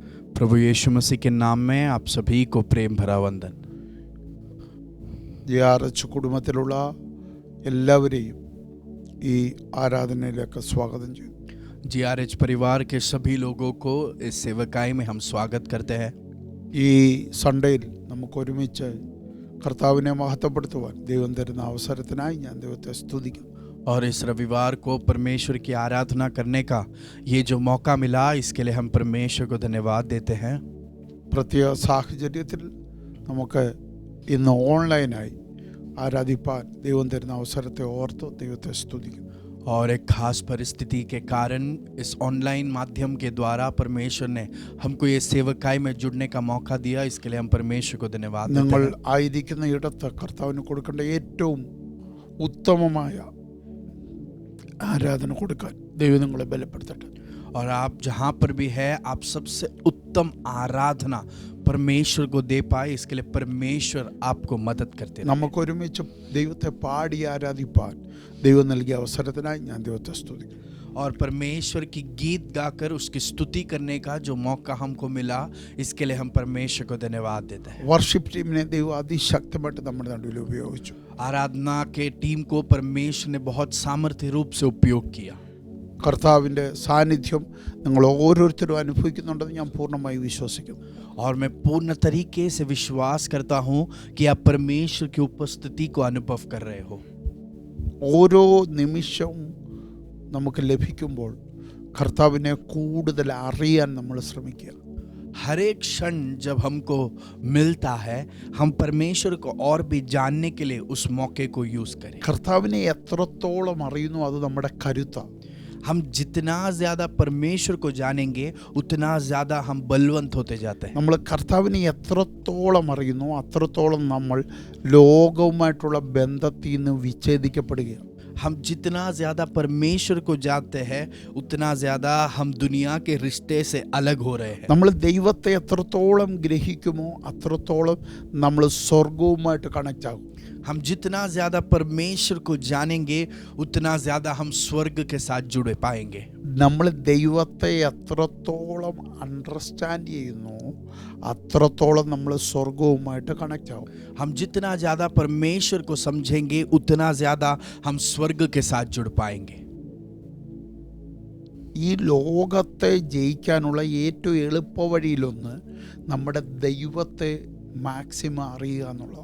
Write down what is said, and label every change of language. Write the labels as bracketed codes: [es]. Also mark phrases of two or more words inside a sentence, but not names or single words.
[hi] प्रभु यीशु मसीह के नाम में आप सभी को प्रेम भरा वंदन। [ml] GRH കുടുംബത്തിലുള്ള എല്ലാവരെയും ഈ ആരാധനയിലേക്ക് സ്വാഗതം ചെയ്യുന്നു. [hi] GRH परिवार के सभी लोगों को इस सेवकाई में हम स्वागत करते हैं। [ml] ഈ സൺഡേയിൽ നമുക്ക് ഒരുമിച്ച് കർത്താവിനെ മഹത്വപ്പെടുത്തുവാൻ ദൈവം തരുന്ന അവസരത്തിനായി ഞാൻ ദൈവത്തെ സ്തുതിക്കുന്നു. [hi] और इस रविवार को परमेश्वर की आराधना करने का ये जो मौका मिला, इसके लिए हम परमेश्वर को धन्यवाद देते हैं। [ml] പ്രത്യേക സാഹചര്യത്തിൽ നമുക്ക് ഇന്ന് ഓൺലൈനായി ആരാധിപ്പാൻ ദൈവം തരുന്ന അവസരത്തെ ഓർത്ത് ദൈവത്തെ സ്തുതിക്കുന്നു. [hi] और एक खास परिस्थिति के कारण इस ऑनलाइन माध्यम के द्वारा परमेश्वर ने हमको ये सेवकाई में जुड़ने का मौका दिया, इसके लिए हम परमेश्वर को धन्यवाद देते [ml] നിങ്ങൾ [hi] हैं। [ml] ആയിരിക്കുന്ന ഇടത്ത് കർത്താവിന് കൊടുക്കേണ്ട ഏറ്റവും ഉത്തമമായ ആരാധന കൊടുക്കാൻ ദൈവം നിങ്ങളെ ബലപ്പെടുത്തട്ടെ. [hi] और आप जहाँ पर भी है, आप सबसे उत्तम आराधना परमेश्वर को दे पाए, इसके लिए परमेश्वर आपको मदद करते हैं। [ml] നമുക്ക് ഒരുമിച്ച് ദൈവത്തെ പാടി ആരാധിപ്പാൻ ദൈവം നൽകിയ അവസരത്തിനായി ഞാൻ ദൈവത്തെ സ്തുതിക്കുന്നു. [hi] और परमेश्वर की गीत गाकर उसकी स्तुति करने का जो मौका हमको मिला, इसके लिए हम परमेश्वर को धन्यवाद देते हैं। [ml] വർഷിപ്പ് ടീമിനെ ദൈവം അതിശക്തമായിട്ട് നമ്മുടെ നടുവിൽ ഉപയോഗിച്ചു. [hi] आराधना के टीम को परमेश्वर ने बहुत सामर्थ्य रूप से उपयोग किया। [ml] കർത്താവിൻ്റെ സാന്നിധ്യം നിങ്ങൾ ഓരോരുത്തരും അനുഭവിക്കുന്നുണ്ടെന്ന് ഞാൻ പൂർണ്ണമായി വിശ്വസിക്കുന്നു. [hi] और मैं पूर्ण तरीके से विश्वास करता हूँ कि आप परमेश्वर की उपस्थिति को अनुभव कर रहे हो। [ml] ഓരോ നിമിഷവും നമുക്ക് ലഭിക്കുമ്പോൾ കർത്താവിനെ കൂടുതൽ അറിയാൻ നമ്മൾ ശ്രമിക്കുക. [hi] हर एक क्षण जब हमको मिलता है, हम परमेश्वर को और भी जानने के लिए उस मौके को यूज करें। [ml] കർത്താവിനെ എത്രത്തോളം അറിയുന്നു അത് നമ്മുടെ കരുത്താണ്. [hi] हम जितना ज्यादा परमेश्वर को जानेंगे, उतना ज्यादा हम बलवंत होते जाते हैं। [ml] നമ്മൾ കർത്താവിനെ എത്രത്തോളം അറിയുന്നു അത്രത്തോളം നമ്മൾ ലോകവുമായിട്ടുള്ള ബന്ധത്തിൽ നിന്ന് വിച്ഛേദിക്കപ്പെടുകയാണ്. [hi] हम जितना ज्यादा परमेश्वर को जानते हैं, उतना ज्यादा हम दुनिया के रिश्ते से अलग हो रहे हैं। [ml] നമ്മൾ ദൈവത്തെ എത്രത്തോളം ഗ്രഹിക്കുമോ അത്രത്തോളം നമ്മൾ സ്വർഗവുമായിട്ട് കണക്റ്റ് ആകും. [hi] हम जितना ज्यादा परमेश्वर को जानेंगे, उतना ज्यादा हम स्वर्ग के साथ जुड़ पाएंगे। [ml] നമ്മൾ ദൈവത്തെ എത്രത്തോളം അണ്ടർസ്റ്റാൻഡ് ചെയ്യുന്നു അത്രത്തോളം നമ്മൾ സ്വർഗവുമായിട്ട് കണക്റ്റ് ആകും. [hi] हम जितना ज्यादा परमेश्वर को समझेंगे, उतना ज्यादा हम स्वर्ग के साथ जुड़ पाएंगे। [ml] ഈ ലോകത്തെ ജയിക്കാനുള്ള ഏറ്റവും എളുപ്പ വഴിയിലൊന്ന് നമ്മുടെ ദൈവത്തെ മാക്സിമം അറിയുക എന്നുള്ളതാണ്.